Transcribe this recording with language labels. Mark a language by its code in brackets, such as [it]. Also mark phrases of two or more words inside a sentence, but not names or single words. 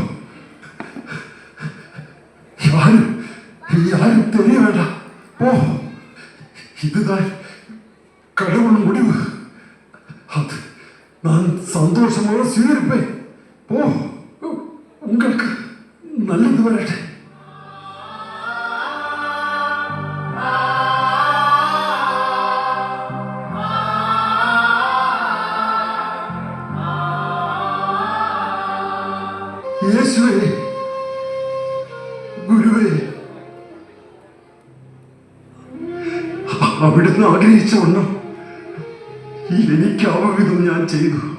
[ta] யாரும் தெரிய வேண்டாம். போ. இதுதான் கடவுள் முடிவு. அது நான் சந்தோஷமாக சீர்ப்பேன். போ, உங்களுக்கு நல்லது வரட்டும். [ml] യേശുവേ, ഗുരുവേ, അവിടുന്ന് ആഗ്രഹിച്ച വണ്ണം എനിക്കാവവിധം ഞാൻ ചെയ്തു.